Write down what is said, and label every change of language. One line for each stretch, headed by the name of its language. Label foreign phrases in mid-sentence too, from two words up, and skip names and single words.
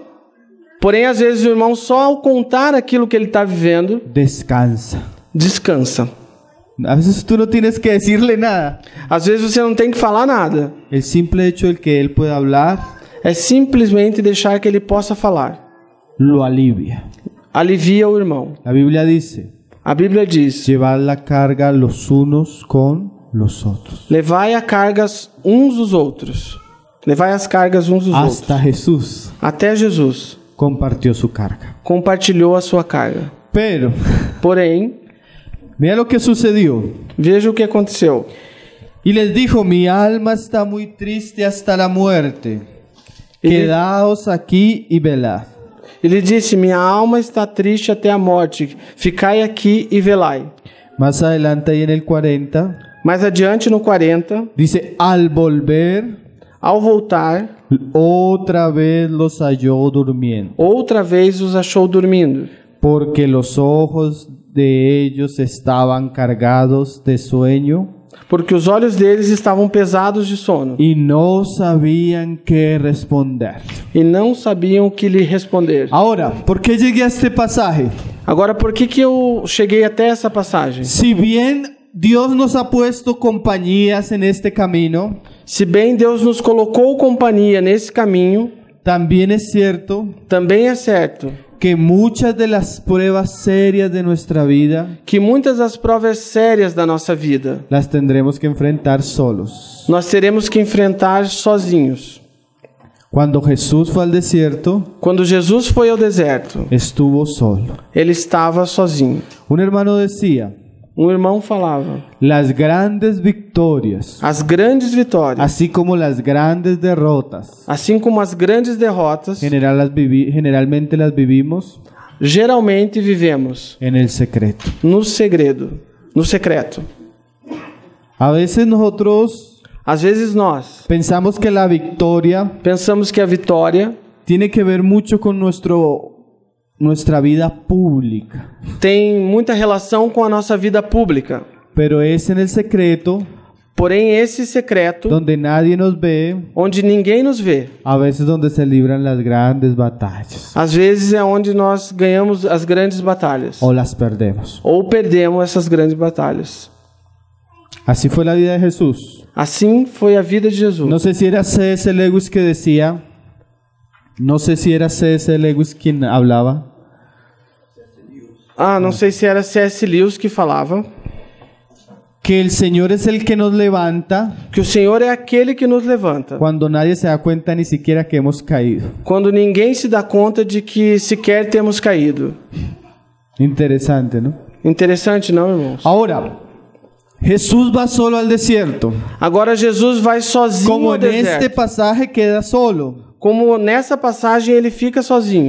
Portuguese: Porém, às vezes o irmão só ao contar aquilo que ele está vivendo, descansa. descansa.
Spanish: A veces tú no tienes que decirle nada.
Portuguese: Às vezes você não tem que falar nada.
Spanish: El simple hecho de que él pueda hablar
Portuguese: É simplesmente deixar que ele possa falar.
Spanish: lo alivia.
Portuguese: Alivia o irmão.
Spanish: La Biblia dice,
Portuguese: A Bíblia diz:
Spanish: llevar la carga los unos con los otros.
Portuguese: levai a cargas uns dos outros. Levai as cargas uns dos
Spanish: Hasta
Portuguese: outros.
Spanish: Jesús
Portuguese: Até Jesus
Spanish: compartió su carga.
Portuguese: compartilhou a sua carga.
Spanish: Pero,
Portuguese: Porém,
Spanish: mira lo que sucedió.
Portuguese: veja o que aconteceu.
Spanish: Y les dijo, mi alma está muy triste hasta la muerte. Y- Quedaos aquí y velad.
Portuguese: Ele disse: minha alma está triste até a morte. Ficai aqui e velai.
Spanish: Más adelante ahí en el 40,
Portuguese: Mais adiante, no 40,
Spanish: dice, al volver,
Portuguese: ao voltar,
Spanish: otra vez los halló durmiendo,
Portuguese: outra vez os achou dormindo,
Spanish: porque los ojos de ellos estaban cargados de sueño
Portuguese: porque os olhos deles estavam pesados de sono
Spanish: y no sabían qué responder.
Portuguese: e não sabiam o que lhe responder.
Spanish: Ahora, ¿por qué llegué a este pasaje?
Portuguese: Agora, por que eu cheguei até essa passagem?
Spanish: Si bien Dios nos ha puesto compañías en este camino,
Portuguese: Se bem Deus nos colocou companhia nesse caminho,
Spanish: también es cierto
Portuguese: também é certo
Spanish: que muchas de las pruebas serias de nuestra vida
Portuguese: que muitas das provas sérias da nossa vida
Spanish: las tendremos que enfrentar solos.
Portuguese: nós teremos que enfrentar sozinhos.
Spanish: Cuando Jesús fue al desierto,
Portuguese: Quando Jesus foi ao deserto,
Spanish: estuvo solo.
Portuguese: ele estava sozinho.
Spanish: Un hermano decía,
Portuguese: Um irmão falava:
Spanish: las grandes victorias,
Portuguese: as grandes vitórias,
Spanish: así como las grandes derrotas,
Portuguese: assim como as grandes derrotas,
Spanish: generalmente las vivimos
Portuguese: geralmente vivemos
Spanish: en el secreto.
Portuguese: no segredo, no secreto.
Spanish: A veces nosotros
Portuguese: Às vezes nós
Spanish: pensamos que la victoria
Portuguese: pensamos que a vitória
Spanish: tiene que ver mucho con nuestra vida pública,
Portuguese: tem muita relação com a nossa vida pública.
Spanish: pero es en el secreto,
Portuguese: Porém, esse secreto,
Spanish: donde nadie nos ve,
Portuguese: onde ninguém nos vê,
Spanish: a veces donde se libran las grandes batallas
Portuguese: às vezes é onde nós ganhamos as grandes batalhas
Spanish: o las perdemos.
Portuguese: ou perdemos essas grandes batalhas.
Spanish: Así fue la vida de Jesús.
Portuguese: Assim foi a vida de Jesus.
Spanish: No sé si era C.S. Lewis que decía, no sé si era C.S. Lewis quien hablaba,
Portuguese: Não sei se era C.S. Lewis que falava
Spanish: que el Señor es el que nos levanta
Portuguese: que o Senhor é aquele que nos levanta
Spanish: cuando nadie se da cuenta ni siquiera que hemos caído.
Portuguese: quando ninguém se dá conta de que sequer temos caído.
Spanish: Interesante, ¿no?
Portuguese: Interessante, não, irmãos?
Spanish: Ahora, Jesús va solo al desierto.
Portuguese: Agora Jesus vai sozinho
Spanish: Como
Portuguese: ao
Spanish: en este
Portuguese: deserto.
Spanish: pasaje queda solo.
Portuguese: Como nessa passagem ele fica sozinho.